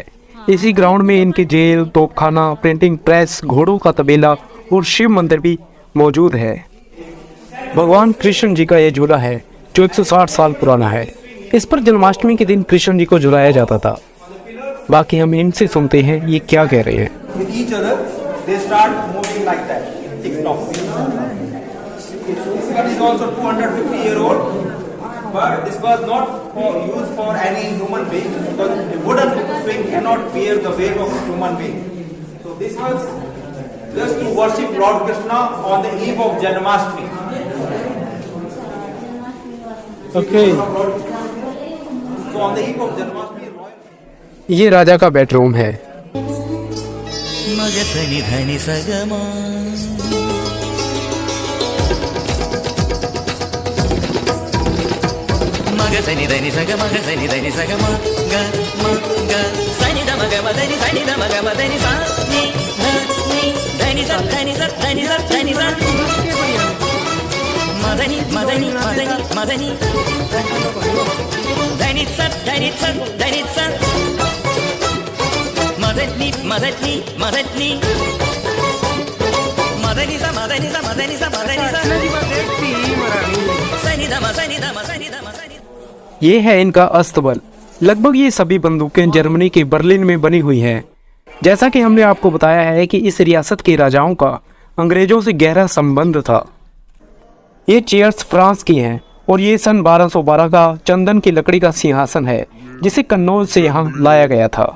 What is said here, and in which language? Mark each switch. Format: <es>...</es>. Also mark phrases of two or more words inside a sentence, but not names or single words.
<hi>इसी ग्राउंड में इनके जेल, तोपखाना, प्रिंटिंग प्रेस, घोड़ों का तबेला और शिव मंदिर भी मौजूद है। भगवान कृष्ण जी का ये झूला है जो 160 साल पुराना है। इस पर जन्माष्टमी के दिन कृष्ण जी को झुलाया जाता था। बाकी हम इनसे सुनते हैं ये क्या कह रहे हैं।</hi> <en>But this was not used for any human being, because a wooden swing cannot bear the weight of a human being. So this was just to worship Lord Krishna on the eve of Janmashtami. Okay. So on the eve of Janmashtami,</en> <hi>ये राजा का बेडरूम है। మగసని ధని సగమా మగసని ధని సగ మగసని ధని సగమ గ మ గ సని ద మగ మదని సని ద మగ మదని సా ని ధ ని ధని స ధని స ధని స ధని స మదని మదని మదని మదని ధని స ధని స ధని స మదని మదని మదని మదని స మదని స మదని స మదని స సని ద మ సని ద మ సని ద మ సని ये है इनका अस्तबल। लगभग ये सभी बंदूकें जर्मनी के बर्लिन में बनी हुई हैं। जैसा कि हमने आपको बताया है कि इस रियासत के राजाओं का अंग्रेजों से गहरा संबंध था। ये चेयर्स फ्रांस की हैं और ये सन 1212 का चंदन की लकड़ी का सिंहासन है जिसे कन्नौज से यहाँ लाया गया था।</hi>